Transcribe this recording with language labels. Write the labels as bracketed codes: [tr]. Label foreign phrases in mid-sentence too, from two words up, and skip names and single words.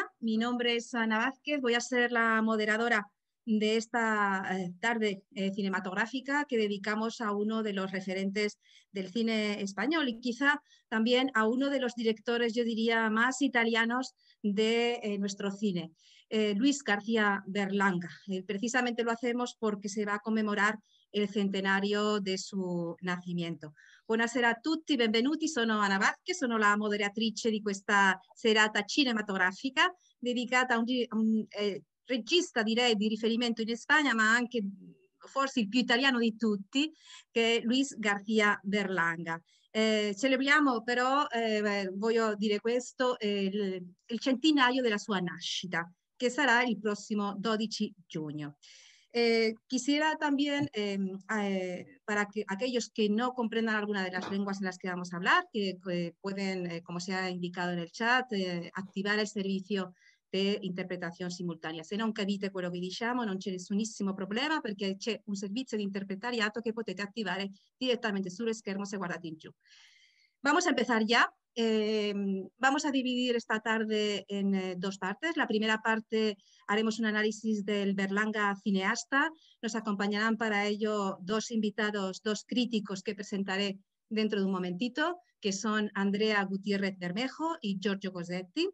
[es] Mi nombre es Ana Vázquez, voy a ser la moderadora de esta tarde cinematográfica que dedicamos a uno de los referentes del cine español y quizá también a uno de los directores, yo diría, más italianos de nuestro cine, Luis García Berlanga. Precisamente lo hacemos porque se va a conmemorar [it] il centenario di suo nascimento. Buonasera a tutti, benvenuti, sono Ana Vázquez, sono la moderatrice di questa serata cinematografica dedicata a un regista, direi, di riferimento in Spagna, ma anche forse il più italiano di tutti, che è Luis García Berlanga. Celebriamo però, voglio dire questo, il centenario della sua nascita, che sarà il prossimo 12 giugno. [es] Quisiera también, para que aquellos que no comprendan alguna de las lenguas en las que vamos a hablar, que pueden, como se ha indicado en el chat, [it] attivare il servizio di interpretazione simultanea. Se non capite quello che diciamo non c'è nessunissimo problema perché c'è un servizio di interpretariato che potete attivare direttamente sullo schermo se guardate in giù. [es] Vamos a empezar ya. Vamos a dividir esta tarde en dos partes. La primera parte haremos un análisis del Berlanga cineasta. Nos acompañarán para ello dos invitados, dos críticos que presentaré dentro de un momentito, que son Andrea Gutiérrez Bermejo y Giorgio Cosetti.